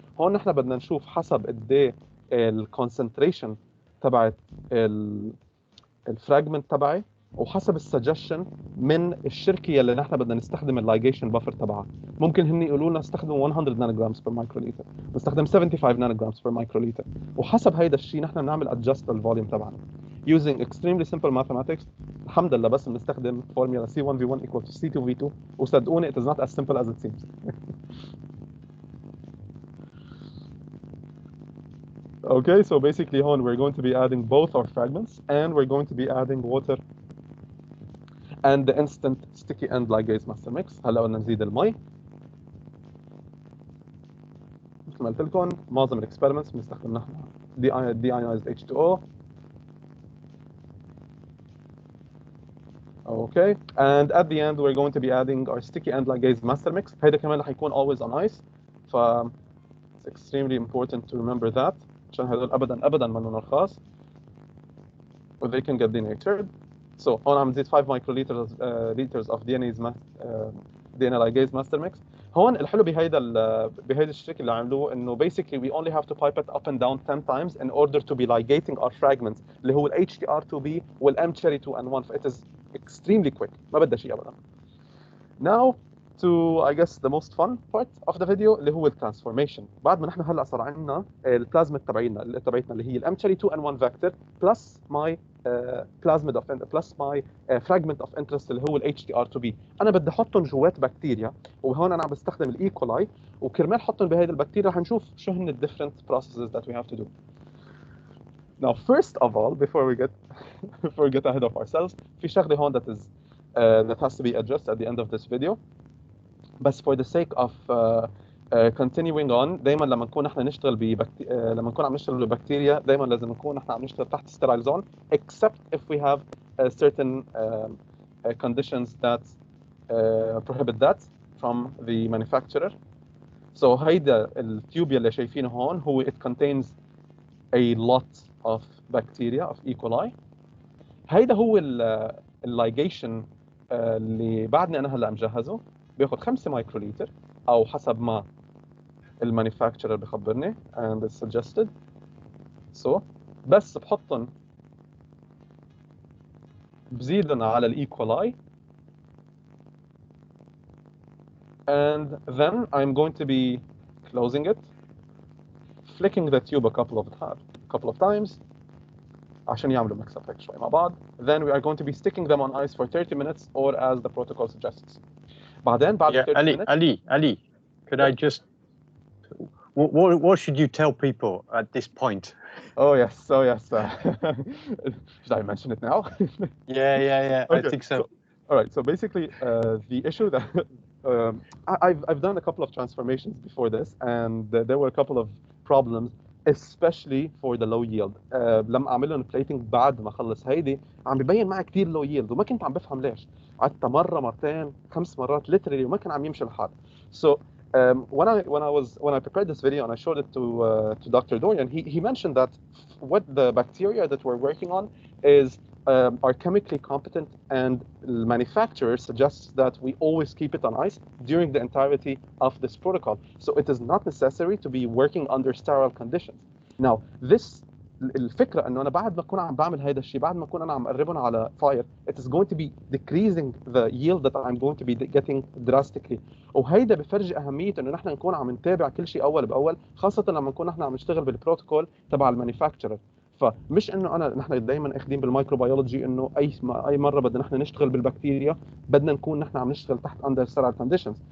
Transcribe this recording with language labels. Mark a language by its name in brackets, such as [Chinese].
[Arabic] هون نحن بدنا نشوف حسب قد ايه الكونسنتريشن تبعت الفراجمنت تبعي وحسب السجشن من الشركه اللي نحن بدنا نستخدم اللايجيشن بافر تبعها. ممكن هن يقولوا لنا استخدموا 100 نانوغرامز بير مايكروليتر، نستخدم 75 نانوغرامز بير مايكروليتر، وحسب هيدا الشيء نحن بنعمل ادجست للفوليوم تبعنا [English] using extremely simple mathematics. [Arabic] الحمد لله بس بنستخدم فورمولا [English] C1V1 equal to C2V2، وصدقوني it is not as simple as it seems. Okay, so basically هون we're going to be adding both our fragments and we're going to be adding water and the instant sticky end ligase master mix. [Arabic] هلا بدنا نزيد المي. مثل ما قلت لكم معظم الاكسبيرمنتس بنستخدم نحن deionized H2O. [English] Okay, and at the end we're going to be adding our sticky end ligase master mix. [Arabic] هيدا كمان رح يكون always on ice. [English] ف it's extremely important to remember that [Arabic] عشان هدول ابدا منهم رخاص [English] or they can get denatured. So هون عم نزيد 5 microliters liters of DNA ligase master mix. [Arabic] هون الحلو بهيدا الشريك اللي عملوه انه [English] basically we only have to pipe it up and down 10 times in order to be ligating our fragments اللي هو ال HTR2B وال M-cherry2N1. It is extremely quick، [Arabic] ما بدها شيء ابدا. [English] Now to I guess the most fun part of the video [Arabic] اللي هو الترانسفورميشن. بعد ما نحن هلا صار عندنا البلازميد تبعينا اللي هي ال M-cherry2N1 [English] vector plus my plasmid of plus my fragment of interest [Arabic] اللي هو ال HTR2B. انا بدي احطهم جوات بكتيريا، وهون انا عم بستخدم الايكولاي، وكرمال احطهم بهيدي البكتيريا رح نشوف شو هن ال [English] different processes that we have to do. Now first of all before we get ahead of ourselves [Arabic] في شغله هون [English] that has to be addressed at the end of this video. بس for the sake of continuing on دائما لما نكون احنا نشتغل لما نكون عم نشتغل ببكتيريا دائما لازم نكون احنا عم نشتغل تحت sterile zone except if we have certain conditions that prohibit that from the manufacturer. So [Arabic] هيدا التيوب اللي شايفينه هون هو [English] it contains a lot of bacteria of E. coli. [Arabic] هيدا هو اللايجيشن اللي بعدني انا هلا مجهزه، بياخذ 5 مايكروليتر او حسب ما المانيفاكتشرر بخبرني [English] and it's suggested. So [Arabic] بس بحطهم بزيدهم على الاي كولاي [English] and then I'm going to be closing it, flicking the tube a couple of times [Arabic] عشان يعملوا [English] mix effect شوي مع بعض. Then we are going to be sticking them on ice for 30 minutes or as the protocol suggests. بعد 30 minutes. Ali, could I just what should you tell people at this point? Oh yes. Should I mention it now? Yeah. Okay. I think so. All right. So basically, the issue that I've done a couple of transformations before this, and there were a couple of problems, especially for the low yield. [Arabic] لما اعمل لهم plating بعد ما اخلص هيدي عم ببين معي كثير [English] low yield [Arabic] وما كنت عم بفهم ليش. قعدت مرة مرتين 5 مرات literally وما كان عم يمشي الحال. [English] So when I prepared this video and I showed it to Dr. Dorian, he mentioned that what the bacteria that we're working on are chemically competent, and the manufacturer suggests that we always keep it on ice during the entirety of this protocol. So it is not necessary to be working under sterile conditions. [Arabic] Now this الفكرة انه انا بعد ما اكون عم بعمل هذا الشيء، بعد ما اكون انا عم اقربهم على fire, [English] it is going to be decreasing the yield that I'm going to be getting drastically. [Arabic] وهيدا بفرجي اهمية انه نحن نكون عم نتابع كل شيء اول باول، خاصة لما نكون نحن عم نشتغل بالبروتوكول تبع المانيفاكتشرر. فمش انه نحن دائما اخذين بالمايكروبيولوجي انه اي مره بدنا نحن نشتغل بالبكتيريا بدنا نكون نحن عم نشتغل تحت [English] under sterile conditions.